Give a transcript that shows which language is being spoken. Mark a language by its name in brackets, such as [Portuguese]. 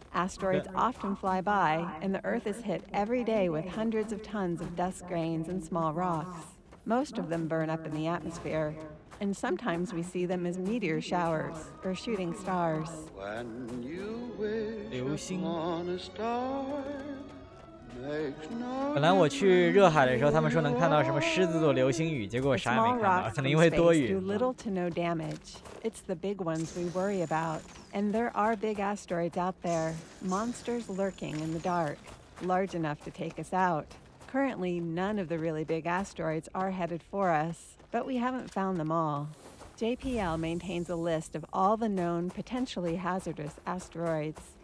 [English] Asteroids often fly by, and the Earth is hit every day with hundreds of tons of dust grains and small rocks. Most of them burn up in the atmosphere, and sometimes we see them as meteor showers or shooting stars. When you wish upon a star, makes no [Chinese] 本来我去热海的时候，他们说能看到什么狮子座流星雨，结果我啥也没看到，可能因为多雨。 [English] Do little to no damage. It's the big ones we worry about. And there are big asteroids out there, monsters lurking in the dark, large enough to take us out. Currently, none of the really big asteroids are headed for us, but we haven't found them all. JPL maintains a list of all the known potentially hazardous asteroids.